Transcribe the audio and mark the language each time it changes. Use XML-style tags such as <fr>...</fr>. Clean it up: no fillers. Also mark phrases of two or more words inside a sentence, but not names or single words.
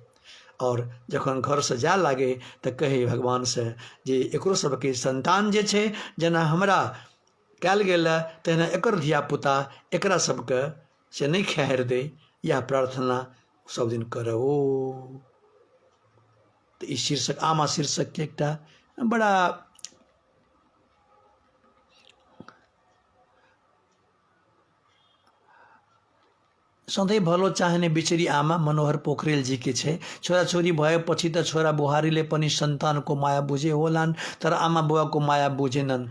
<mai>और जखन घर से जाए लागे तो कहे भगवान से जे एकरो सबके संतान जे छै जेना हमरा कयल गेल तहिना एकर धियापुता एकरा सबके से नहीं खेहारि दे, यह प्रार्थना सब दिन करब। तो ई शीर्षक आमा शीर्षक के एकटा बड़ा</mai> <ne>सधैँ भलो चाहने</ne> <mai>बिचरी आमा मनोहर पोखरेल जी के छे।</mai> <ne>छोरा छोरी भएपछि त छोरा बुहारीले पनि सन्तानको माया बुझे होलान्, तर आमा बुवाको माया बुझेनन्।</ne>